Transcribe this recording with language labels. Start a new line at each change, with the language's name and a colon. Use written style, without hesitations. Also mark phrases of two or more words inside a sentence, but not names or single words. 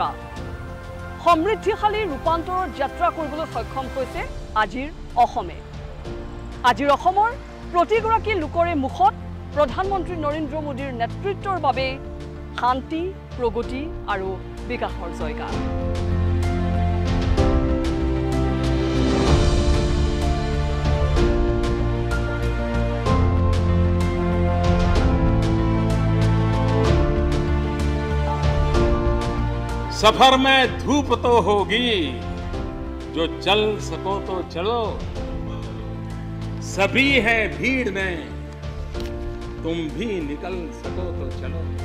Assamese: সমৃদ্ধিশালী ৰূপান্তৰৰ যাত্ৰা কৰিবলৈ সক্ষম হৈছে আজিৰ অসমে। আজিৰ অসমৰ প্ৰতিগৰাকী লোকৰে মুখত প্ৰধানমন্ত্ৰী নৰেন্দ্ৰ মোদীৰ নেতৃত্বৰ বাবে শান্তি প্ৰগতি আৰু বিকাশৰ জয়গান।
Hindi: सफर में धूप तो होगी, जो चल सको तो चलो, सभी है भीड़ में, तुम भी निकल सको तो चलो।